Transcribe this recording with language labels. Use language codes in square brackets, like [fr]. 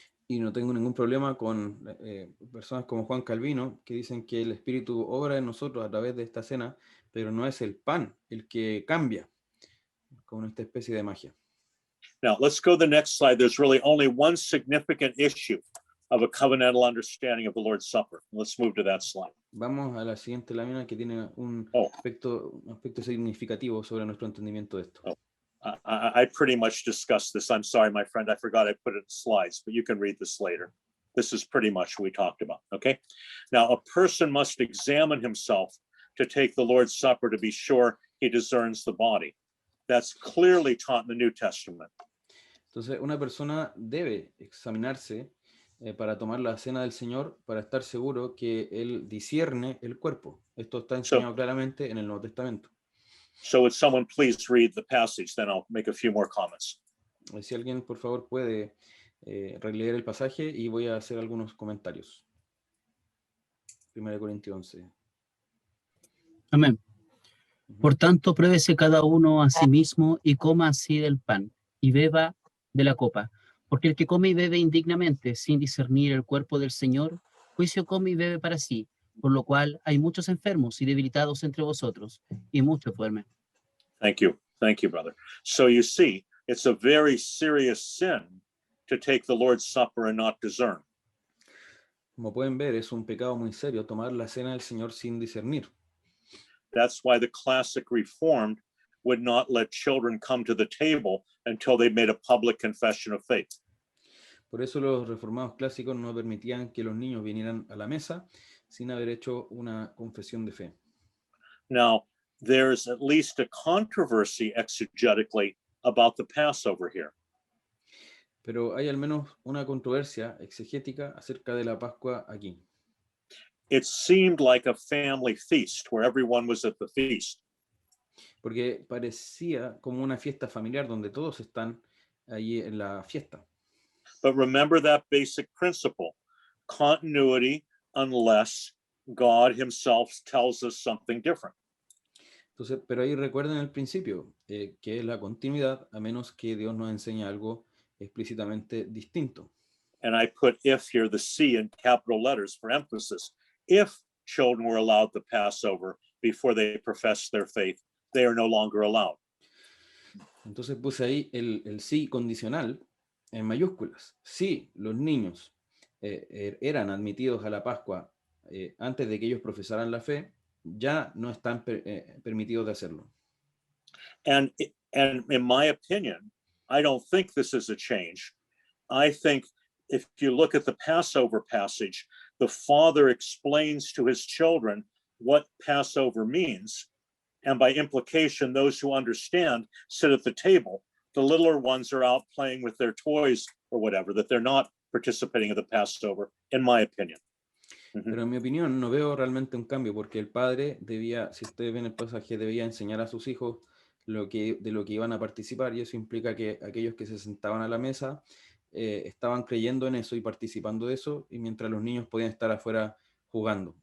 [es] Y no tengo ningún problema con personas como Juan Calvino, que dicen que el Espíritu obra en nosotros a través de esta cena, pero no es el pan el que cambia, con esta especie de magia. [en] Now, let's go to the next slide. There's really only one significant issue of a covenantal understanding of the Lord's Supper. Let's move to that slide. [es] Vamos a la siguiente lámina que tiene un aspecto significativo sobre nuestro entendimiento de esto. [en] I pretty much discussed this. I'm sorry, my friend, I forgot I put it in slides, but you can read this later. This is pretty much what we talked about, okay? Now, a person must examine himself to take the Lord's Supper to be sure he discerns the body. That's clearly taught in the New Testament. [es] Entonces, una persona debe examinarse para tomar la cena del Señor, para estar seguro que él discierne el cuerpo. Esto está enseñado claramente en el Nuevo Testamento. So would someone please read the passage, then I'll make a few more comments. Si alguien, por favor, puede releer el pasaje y voy a hacer algunos comentarios. 1 Corintios 11. Amén. Por tanto, pruébese cada uno a sí mismo y coma así del pan y beba de la copa. Porque el que come y bebe indignamente, sin discernir el cuerpo del Señor, juicio come y bebe para sí. Por lo cual hay muchos enfermos y debilitados entre vosotros, y muchos duermen. [en] Thank you, brother. So you see, it's a very serious sin to take the Lord's Supper and not discern. [es] Como pueden ver, es un pecado muy serio tomar la cena del Señor sin discernir. [en] That's why the classic Reformed would not let children come to the table until they made a public confession of faith. [es] Por eso los reformados clásicos no permitían que los niños vinieran a la mesa sin haber hecho una confesión de fe. [en] Now, there's at least a controversy exegetically about the Passover here. [es] Pero hay al menos una controversia exegética acerca de la Pascua aquí. [en] It seemed like a family feast where everyone was at the feast. [es] Porque parecía como una fiesta familiar donde todos están allí en la fiesta. [en] But remember that basic principle, continuity unless God himself tells us something different. [es] Entonces, pero ahí recuerden el principio, que es la continuidad, a menos que Dios nos enseñe algo explícitamente distinto. [en] And I put if here, the C in capital letters for emphasis. If children were allowed the Passover before they profess their faith, they are no longer allowed. [es] Entonces puse ahí el sí condicional en mayúsculas. Si los niños eran admitidos a la Pascua antes de que ellos profesaran la fe, ya no están permitidos de hacerlo. [en] And in my opinion, I don't think this is a change. I think if you look at the Passover passage, the father explains to his children what Passover means. And by implication, those who understand sit at the table. The littler ones are out playing with their toys or whatever, that they're not participating in the Passover, in my opinion. [es] Pero en mi opinión no veo realmente un cambio, porque el padre debía, si ustedes ven el pasaje, debía enseñar a sus hijos de lo que iban a participar, y eso implica que aquellos que se sentaban a la mesa estaban creyendo en eso y participando de eso, y mientras los niños podían estar afuera jugando.